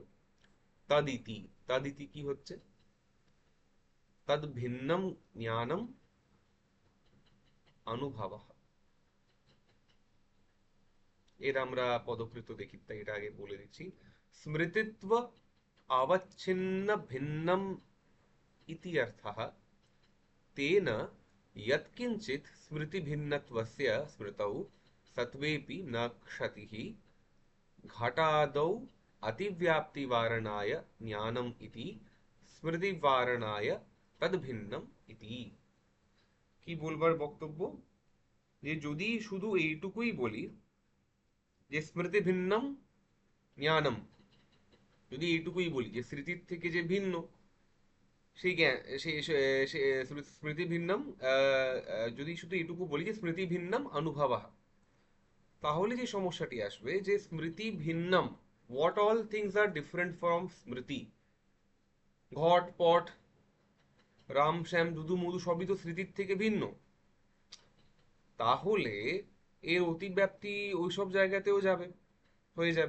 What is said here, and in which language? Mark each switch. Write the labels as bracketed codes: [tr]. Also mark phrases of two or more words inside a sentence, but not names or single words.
[sa] তদিতি, তদিতি [bn] কি হচ্ছে, [sa] তদ ভিন্নম জ্ঞানম অনুভবः। [bn] এর আমরা পদকৃত দেখি, তাই এটা আগে বলে দিচ্ছি। [sa] স্মৃতিত্ব अवच्छिन्न भिन्नम इति अर्थः। तेन यत्किञ्चित् स्मृतिभिन्नत्वस्य स्मृतौ सत्त्वेऽपि न क्षतिः। घटादौ अतिव्याप्तिवारणाय ज्ञानम् इति, स्मृतिवारणाय তদ ভিন্নম ইতি। [bn] কি বলবার বক্তব্য, যে যদি শুধু এইটুকুই বলি যে [sa] স্মৃতি ভিন্নম জ্ঞানম, [bn] যদি এইটুকুই বলি যে স্মৃতির থেকে যে ভিন্ন সেই জ্ঞান, [sa] স্মৃতি ভিন্নম, [bn] যদি শুধু এইটুকু বলি যে [sa] স্মৃতি ভিন্নম অনুভবः, [bn] তাহলে যে সমস্যাটি আসবে যে [sa] স্মৃতি ভিন্নম, [en] what all things are different from [bn] স্মৃতি, ঘট পট রাম শ্যাম দুদু মধু সবই তো স্মৃতির থেকে ভিন্ন, তাহলে এর অতিব্যাপ্তি ওইসব জায়গাতেও যাবে, হয়ে যাবে।